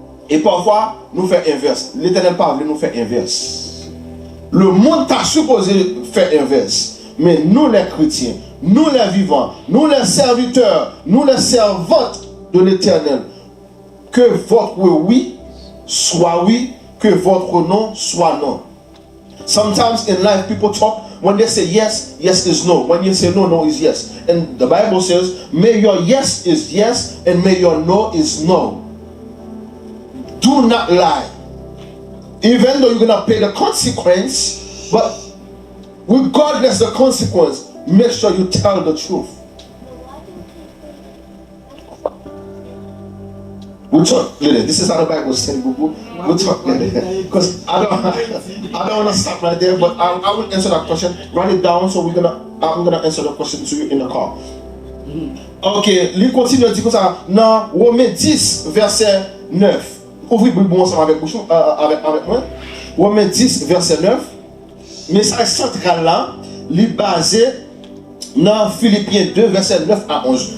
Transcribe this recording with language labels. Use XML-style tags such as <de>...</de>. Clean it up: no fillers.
<fr>Et parfois, nous faisons inverse. L'Éternel parle, nous fait inverse. Le monde t'a supposé faire inverse. Mais nous les chrétiens, nous les vivants, nous les serviteurs, nous les servantes de l'Éternel, que votre oui soit oui, que votre non soit non.</fr> <en>Sometimes in life people talk, when they say yes, yes is no. When you say no, no is yes. And the Bible says, may your yes is yes and may your no is no. Do not lie. Even though you're going to pay the consequence, but regardless the consequence, make sure you tell the truth. We'll talk later. This is how the Bible says, we'll talk later. Because I don't want to stop right there, but I will answer that question. Write it down, so I'm gonna answer the question to you in the car.</en> <fr>Ok, lui continue à dire comme ça dans Romains 10, verset 9. Ouvrez le bon ensemble avec moi. Romains 10, verset 9. Message central là, il est basé dans Philippiens 2, verset 9 à 11.</fr>